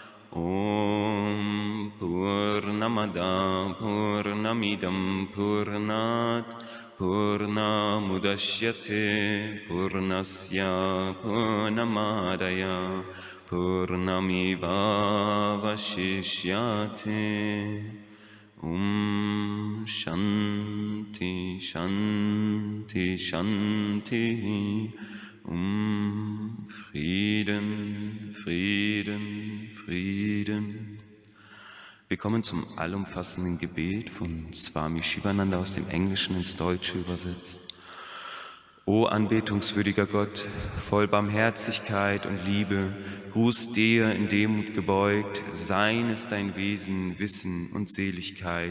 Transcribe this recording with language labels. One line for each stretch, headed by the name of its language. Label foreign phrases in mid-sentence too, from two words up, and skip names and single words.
Sanskrit: Om Purnamada Purnamidam Purnat Purnamudashyate Purnasya Purnamadaya Purnamiva Vashishyate. Om Shanti Shanti Shanti.
German: Frieden, Frieden, Frieden. Wir kommen zum allumfassenden Gebet von Swami Shivananda aus dem Englischen ins Deutsche übersetzt. O anbetungswürdiger Gott, voll Barmherzigkeit und Liebe, Gruß dir in Demut gebeugt, sein ist dein Wesen, Wissen und Seligkeit.